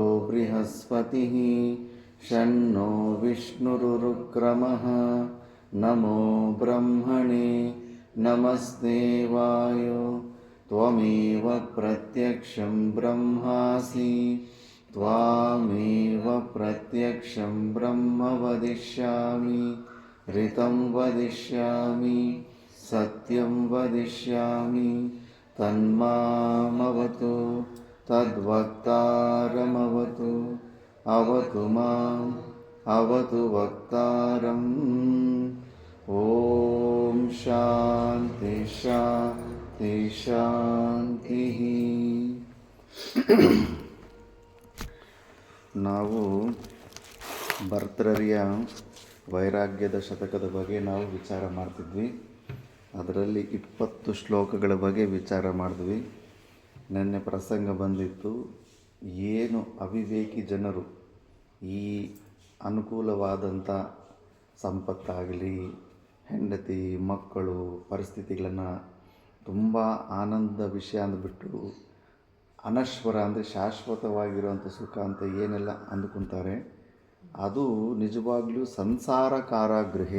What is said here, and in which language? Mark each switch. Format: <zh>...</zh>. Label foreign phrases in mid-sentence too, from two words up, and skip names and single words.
<sa>बृहस्पतिः शन्नो विष्णुरुक्रमः नमो ब्रह्मणे नमस्ते वायो त्वमेव प्रत्यक्षं ब्रह्मासि त्वामेव प्रत्यक्षं ब्रह्म वदिष्यामि ऋतं वदिष्यामि सत्यं वदिष्यामि तन्मामवतु तद्वक्तारमवतु अवतु माम् अवतु वक्तारम् ॐ शान्ति शान्ति शान्तिः.</sa> <kn>ನಾವು ಭರ್ತೃಹರಿಯ ವೈರಾಗ್ಯದ ಶತಕದ ಬಗ್ಗೆ ನಾವು ವಿಚಾರ ಮಾಡ್ತಿದ್ವಿ. ಅದರಲ್ಲಿ 20 ಶ್ಲೋಕಗಳ ಬಗ್ಗೆ ವಿಚಾರ ಮಾಡಿದ್ವಿ. ನೆನ್ನೆ ಪ್ರಸಂಗ ಬಂದಿತ್ತು, ಏನು ಅವಿವೇಕಿ ಜನರು ಈ ಅನುಕೂಲವಾದಂಥ ಸಂಪತ್ತಾಗಲಿ, ಹೆಂಡತಿ ಮಕ್ಕಳು ಪರಿಸ್ಥಿತಿಗಳನ್ನು ತುಂಬ ಆನಂದ ವಿಷಯ ಅಂದ್ಬಿಟ್ಟು ಅನಶ್ವರ ಅಂದರೆ ಶಾಶ್ವತವಾಗಿರುವಂಥ ಸುಖ ಅಂತ ಏನೆಲ್ಲ ಅಂದ್ಕೊತಾರೆ, ಅದು ನಿಜವಾಗ್ಲೂ ಸಂಸಾರ ಕಾರಾಗೃಹೆ.</kn>